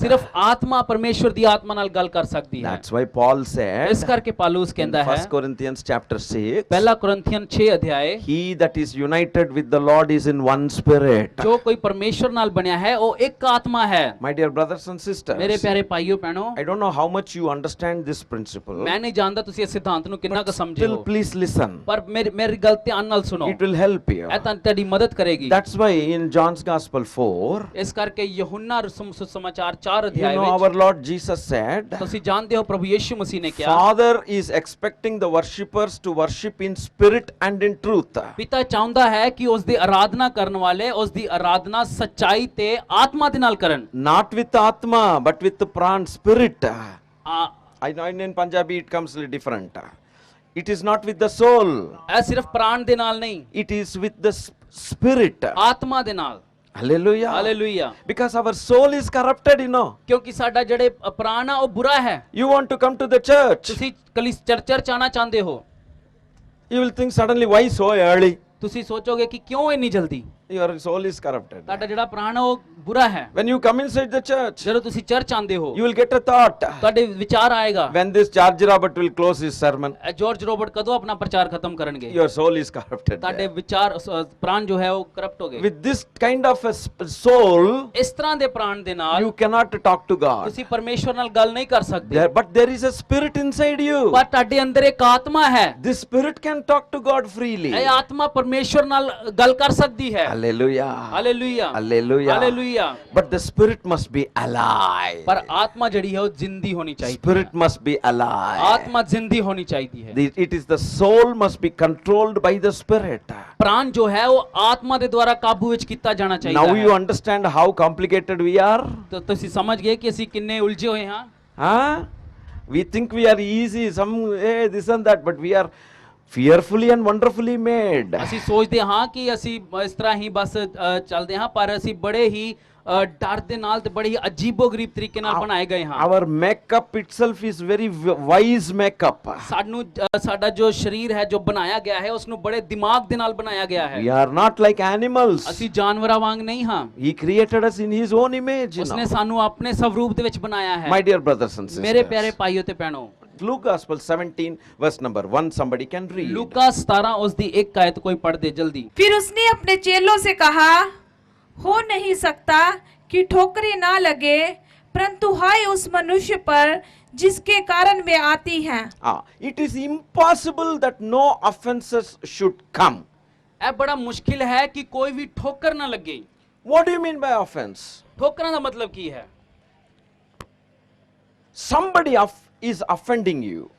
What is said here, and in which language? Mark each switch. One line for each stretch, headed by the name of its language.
Punjabi: ਸਿਰਫ ਆਤਮਾ ਪਰਮੇਸ਼ਵਰ ਦੀ ਆਤਮਾ ਨਾਲ ਗੱਲ ਕਰ ਸਕਦੀ ਹੈ।
English: That's why Paul said
Punjabi: ਇਸ ਕਰਕੇ ਪਾਲੂਸ
English: in
Punjabi: ਕਹਿੰਦਾ ਹੈ
English: 1 Corinthians chapter 6,
Punjabi: ਪਹਿਲਾ ਕੁਰਿੰਥੀਅਨ 6 ਅਧਿਆਏ,
English: he that is united with the Lord is in one spirit.
Punjabi: ਜੋ ਕੋਈ ਪਰਮੇਸ਼ਵਰ ਨਾਲ ਬਣਿਆ ਹੈ ਉਹ ਇੱਕ ਆਤਮਾ ਹੈ।
English: My dear brothers and sisters,
Punjabi: ਮੇਰੇ ਪਿਆਰੇ ਭਾਈਓ ਭੈਣੋ,
English: I don't know how much you understand this principle.
Punjabi: ਮੈਂ ਨਹੀਂ ਜਾਣਦਾ ਤੁਸੀਂ ਇਸ ਸਿਧਾਂਤ ਨੂੰ ਕਿੰਨਾ ਕੁ ਸਮਝੇ
English: Still,
Punjabi: ਹੋ,
English: please listen.
Punjabi: ਪਰ ਮੇਰੀ ਗੱਲ ਧਿਆਨ ਨਾਲ ਸੁਣੋ,
English: It will help you.
Punjabi: ਇਹ ਤੁਹਾਡੀ ਮਦਦ ਕਰੇਗੀ।
English: That's why in John's Gospel 4,
Punjabi: ਇਸ ਕਰਕੇ ਯਹੋਨਾ ਸੁਸਮਾਚਾਰ 4
English: you
Punjabi: ਅਧਿਆਏ
English: know,
Punjabi: ਵਿੱਚ
English: our Lord Jesus said,
Punjabi: ਤੁਸੀਂ ਜਾਣਦੇ ਹੋ ਪ੍ਰਭੂ ਯੀਸ਼ੂ ਮਸੀਹ ਨੇ ਕਿਹਾ,
English: Father is expecting the worshippers to worship in spirit and in truth.
Punjabi: ਪਿਤਾ ਚਾਹੁੰਦਾ ਹੈ ਕਿ ਉਸ ਦੀ ਆਰਾਧਨਾ ਕਰਨ ਵਾਲੇ ਉਸ ਦੀ ਆਰਾਧਨਾ ਸੱਚਾਈ ਤੇ ਆਤਮਾ ਦੇ ਨਾਲ ਕਰਨ।
English: Not with Atma, but with the pran spirit. ਆ- I know in Punjabi it comes a little different. It is not with the soul.
Punjabi: ਇਹ ਸਿਰਫ ਪ੍ਰਾਣ ਦੇ ਨਾਲ ਨਹੀਂ,
English: It is with the spirit.
Punjabi: ਆਤਮਾ ਦੇ ਨਾਲ।
English: Hallelujah.
Punjabi: Hallelujah.
English: Because our soul is corrupted, you know.
Punjabi: ਕਿਉਂਕਿ ਸਾਡਾ ਜਿਹੜੇ ਪ੍ਰਾਣ ਆ ਉਹ ਬੁਰਾ ਹੈ।
English: You want to come to the church.
Punjabi: ਤੁਸੀਂ ਚਰਚ ਆਣਾ ਚਾਹੁੰਦੇ ਹੋ,
English: You will think suddenly, why so early?
Punjabi: ਤੁਸੀਂ ਸੋਚੋਗੇ ਕਿ ਕਿਉਂ ਇੰਨੀ ਜਲਦੀ?
English: Your soul is corrupted.
Punjabi: ਤੁਹਾਡਾ ਜਿਹੜਾ ਪ੍ਰਾਣ ਆ ਉਹ ਬੁਰਾ ਹੈ।
English: When you come inside the church,
Punjabi: ਜਦੋਂ ਤੁਸੀਂ ਚਰਚ ਆਉਂਦੇ ਹੋ
English: you will get a thought.
Punjabi: ਤੁਹਾਡੇ ਵਿਚਾਰ ਆਏਗਾ,
English: When this George Robert will close his sermon,
Punjabi: George Robert ਕਦੋਂ ਆਪਣਾ ਪ੍ਰਚਾਰ ਖਤਮ ਕਰਨਗੇ?
English: your soul is corrupted.
Punjabi: ਤੁਹਾਡੇ ਵਿਚਾਰ ਪ੍ਰਾਣ ਜੋ ਹੈ ਉਹ ਕਰਪਟ ਹੋ ਗਏ।
English: With this kind of a soul,
Punjabi: ਇਸ ਤਰ੍ਹਾਂ ਦੇ ਪ੍ਰਾਣ ਦੇ ਨਾਲ
English: you cannot talk to God.
Punjabi: ਤੁਸੀਂ ਪਰਮੇਸ਼ਵਰ ਨਾਲ ਗੱਲ ਨਹੀਂ ਕਰ ਸਕਦੇ।
English: But there is a spirit inside you.
Punjabi: ਪਰ ਤੁਹਾਡੇ ਅੰਦਰ ਇੱਕ ਆਤਮਾ ਹੈ।
English: This spirit can talk to God freely.
Punjabi: ਇਹ ਆਤਮਾ ਪਰਮੇਸ਼ਵਰ ਨਾਲ ਗੱਲ ਕਰ ਸਕਦੀ ਹੈ।
English: Hallelujah.
Punjabi: Hallelujah,
English: Hallelujah.
Punjabi: Hallelujah.
English: But the spirit must be alive.
Punjabi: ਪਰ ਆਤਮਾ ਜਿਹੜੀ ਹੈ ਉਹ ਜ਼ਿੰਦੀ ਹੋਣੀ ਚਾਹੀਦੀ ਹੈ।
English: Spirit must be alive.
Punjabi: ਆਤਮਾ ਜ਼ਿੰਦੀ ਹੋਣੀ ਚਾਹੀਦੀ ਹੈ।
English: It is the soul must be controlled by the spirit.
Punjabi: ਪ੍ਰਾਣ ਜੋ ਹੈ ਉਹ ਆਤਮਾ ਦੇ ਦੁਆਰਾ ਕਾਬੂ ਵਿੱਚ ਕੀਤਾ ਜਾਣਾ ਚਾਹੀਦਾ
English: Now
Punjabi: ਹੈ।
English: you understand how complicated we are?
Punjabi: ਤਾਂ ਤੁਸੀਂ ਸਮਝ ਗਏ ਕਿ ਅਸੀਂ ਕਿੰਨੇ ਉਲਝੇ ਹੋਏ ਹਾਂ। Huh?
English: We think we are easy, some hey, this and that, but we are fearfully and wonderfully made.
Punjabi: ਅਸੀਂ ਸੋਚਦੇ ਹਾਂ ਕਿ ਅਸੀਂ ਇਸ ਤਰ੍ਹਾਂ ਹੀ ਬਸ ਚੱਲਦੇ ਹਾਂ, ਪਰ ਅਸੀਂ ਬੜੇ ਹੀ ਡਰ ਦੇ ਨਾਲ ਤੇ ਬੜੇ ਹੀ ਅਜੀਬੋ-ਗਰੀਬ ਤਰੀਕੇ ਨਾਲ ਬਣਾਏ ਗਏ ਹਾਂ।
English: Our makeup itself is very wise makeup.
Punjabi: ਸਾਨੂੰ ਸਾਡਾ ਜੋ ਸਰੀਰ ਹੈ ਜੋ ਬਣਾਇਆ ਗਿਆ ਹੈ ਉਸ ਨੂੰ ਬੜੇ ਦਿਮਾਗ ਦੇ ਨਾਲ ਬਣਾਇਆ ਗਿਆ ਹੈ।
English: We are not like animals.
Punjabi: ਅਸੀਂ ਜਾਨਵਰਾਂ ਵਾਂਗ ਨਹੀਂ ਹਾਂ।
English: He created us in His own image. You
Punjabi: ਉਸਨੇ
English: know.
Punjabi: ਸਾਨੂੰ ਆਪਣੇ ਸਵਰੂਪ ਦੇ ਵਿੱਚ ਬਣਾਇਆ ਹੈ।
English: My dear brothers and sisters.
Punjabi: ਮੇਰੇ ਪਿਆਰੇ ਭਾਈਓ ਤੇ ਭੈਣੋ,
English: Luke Gospel 17 verse number 1 somebody can read.
Punjabi: लूका 17 ਉਸ ਦੀ ਇੱਕ ਆਇਤ ਕੋਈ ਪੜ੍ਹ ਦੇ ਜਲਦੀ।
Hindi: फिर उसने अपने चेलों से कहा, हो नहीं सकता कि ठोकरें ना लगे, परंतु हाय उस मनुष्य पर जिसके कारण वे आती हैं।
English: It is impossible that no offenses should come.
Punjabi: ਇਹ ਬੜਾ ਮੁਸ਼ਕਿਲ ਹੈ ਕਿ ਕੋਈ ਵੀ ਠੋਕਰ ਨਾ ਲੱਗੇ।
English: What do you mean by offense?
Punjabi: ਠੋਕਰਾਂ ਦਾ ਮਤਲਬ ਕੀ ਹੈ?
English: Somebody is offending you.